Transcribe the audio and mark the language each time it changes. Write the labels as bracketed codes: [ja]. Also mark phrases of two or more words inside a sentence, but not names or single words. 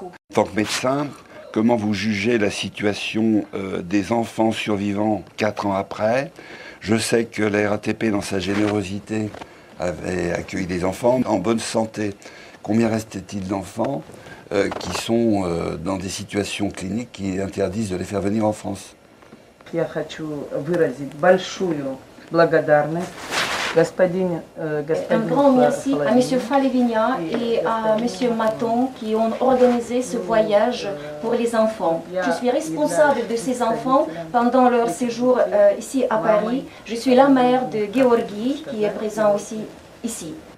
[fr] En tant que médecin, comment vous jugez la situation des enfants survivants 4 ans après? Je sais que la RATP, dans sa générosité, avait accueilli des enfants en bonne santé. Combien reste-t-il d'enfants qui sont dans des situations cliniques qui interdisent de les faire venir en France? [ru] Я хочу выразить большую благодарность господину [fr] Un grand merci à M. Falavigna et à M. Maton qui ont organisé ce voyage pour les enfants. Je suis responsable de ces enfants pendant leur séjour ici à Paris. Je suis la mère de Georgi qui est présent aussi ici.